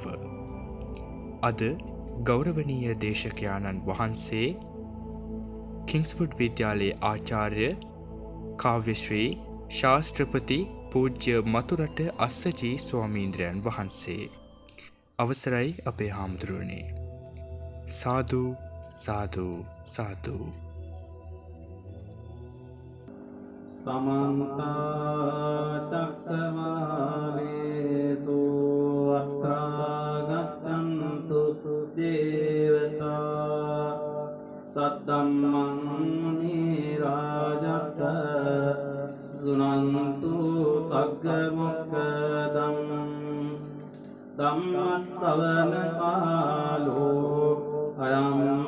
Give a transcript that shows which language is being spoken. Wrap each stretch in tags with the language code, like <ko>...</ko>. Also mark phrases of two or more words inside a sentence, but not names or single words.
<si>අද ගෞරවනීය දේශකයාණන් වහන්සේ කිංස්වුඩ් විද්‍යාලයේ ආචාර්ය කාව්‍යශ්‍රී ශාස්ත්‍රපති පූජ්‍ය මතුරට අස්සජී ස්වාමීන්ද්‍රයන් වහන්සේ. අවසරයි අපේ හාමුදුරුවනේ. සාදු සාදු සාදු.</si> <pi>समन्त चक्रवालेषु अत्रा गच्छन्तु देवता सद्धम्मं मुनि राजस सुनन्तु सग्गमुक्तम् धम्मश्रवण कालो अयं</pi>